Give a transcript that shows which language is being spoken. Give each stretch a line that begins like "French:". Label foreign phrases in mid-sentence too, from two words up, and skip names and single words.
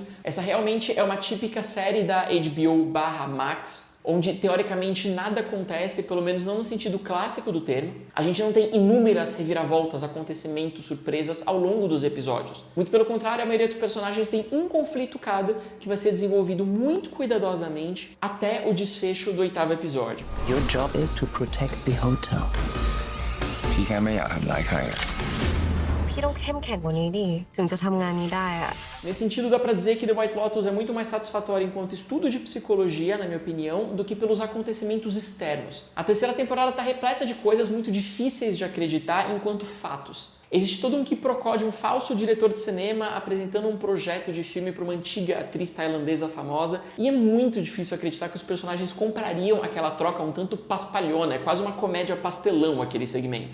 Portuguese: Essa realmente é uma típica série da HBO/Max, onde teoricamente nada acontece, pelo menos não no sentido clássico do termo. A gente não tem inúmeras reviravoltas, acontecimentos, surpresas ao longo dos episódios. Muito pelo contrário, a maioria dos personagens tem um conflito cada que vai ser desenvolvido muito cuidadosamente até o desfecho do 8º episódio.
English: Your job is to protect the hotel.
Thai: พี่แค่ไม่อยากทำร้ายใครอะ พี่ต้องเข้มแข็งกว่านี้ดิถึงจะทำงานนี้ได้อะ
Portuguese: Nesse sentido, dá pra dizer que The White Lotus é muito mais satisfatório enquanto estudo de psicologia, na minha opinião, do que pelos acontecimentos externos. A terceira temporada tá repleta de coisas muito difíceis de acreditar enquanto fatos. Existe todo um quiprocó de um falso diretor de cinema apresentando um projeto de filme para uma antiga atriz tailandesa famosa, e é muito difícil acreditar que os personagens comprariam aquela troca um tanto paspalhona, é quase uma comédia pastelão aquele segmento.